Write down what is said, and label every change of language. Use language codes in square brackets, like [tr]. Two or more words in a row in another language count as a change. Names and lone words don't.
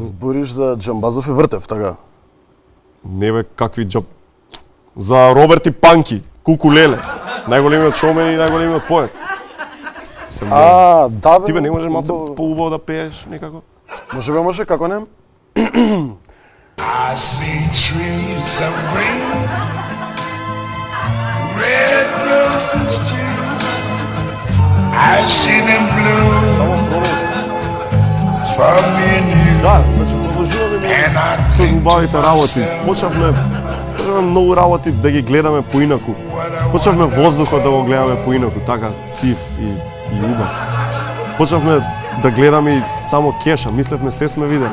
[mk] Збориш за Џамбазов и Вртев, така? Не бе, какви За Роберт и Панки, Кукулеле. Најголемиот шоумен и најголемиот поет. Да бе. Ти бе не можеш малце поубаво да пееш некако? Може, како не? [en] I see trees of green, red roses too. I see them blue for me and you. [mk] Да, значи продолжуваме со убавите работи. Почнавме многу работи да ги гледаме поинаку. Почнавме воздухот да го гледаме поинаку, така сив и убав. Почнавме да гледаме и само кеша, мислевме се сме видели.